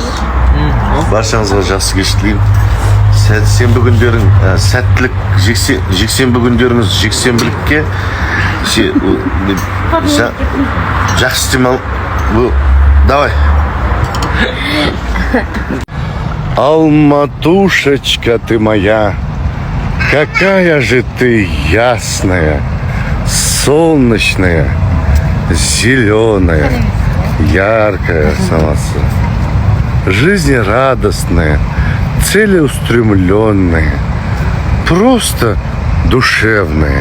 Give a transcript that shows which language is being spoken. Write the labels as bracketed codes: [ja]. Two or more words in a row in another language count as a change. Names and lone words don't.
[kk] Баршаңызға жақсы кеш тілеймін. Сенбі күндерің сәттілік, жексенбі күндеріңіз жексенбілікке жақсы демал. [ru] Давай. Алматушечка ты моя, какая же ты ясная, солнечная, зеленая, яркая самоса, жизнерадостная, целеустремленная, просто душевная.